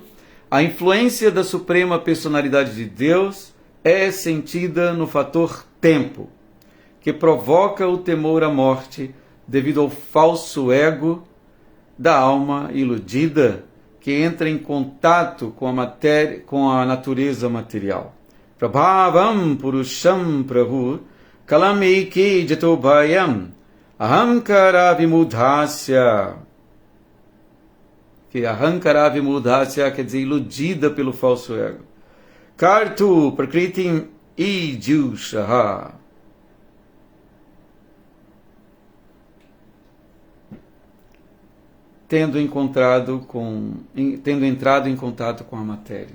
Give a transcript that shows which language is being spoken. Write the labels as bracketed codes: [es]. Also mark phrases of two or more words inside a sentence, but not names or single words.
[pt] A influência da Suprema Personalidade de Deus é sentida no fator tempo, que provoca o temor à morte devido ao falso ego da alma iludida que entra em contato com a matéria, com a natureza material. [sa] प्रभावं पुरुषं प्रभु कालमिकि जातोभयम् अहङ्कार विमूढस्य. [pt] Que [sa] अहङ्कार विमूढस्य [pt] quer dizer iludida pelo falso ego. [sa] कर्तु प्रकृतिम् ईयुषः. [pt] Tendo entrado em contato com a matéria.